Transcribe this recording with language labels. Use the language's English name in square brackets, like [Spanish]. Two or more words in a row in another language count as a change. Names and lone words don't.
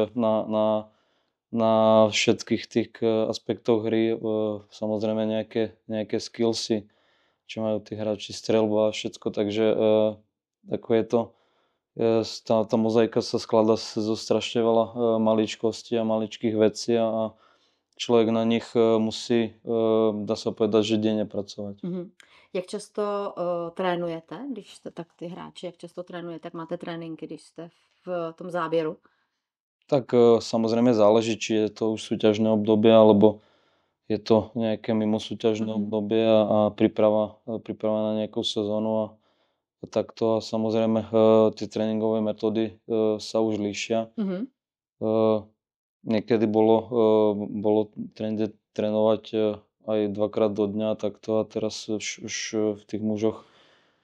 [Slovak] na všetkých tých aspektoch hry, samozrejme nejaké skillsy, čo majú tí hráči, streľba a všetko, takže ako je to, tá mozaika sa skladá zo strašne veľa maličkostí a maličkých vecí a človek na nich musí, dá sa povedať, že denne pracovať. [Czech] Jak často trénujete, když jste tak ty hráči, jak často trénujete, jak máte tréninky, když jste v tom záběru? [Slovak] Tak samozrejme záleží, či je to už súťažné obdobie, alebo je to nejaké mimosúťažné obdobie a príprava na nejakú sezónu a takto. A samozrejme tie tréningové metódy sa už líšia. Niekedy bolo trende trénovať aj dvakrát do dňa takto a teraz už v tých mužoch niekto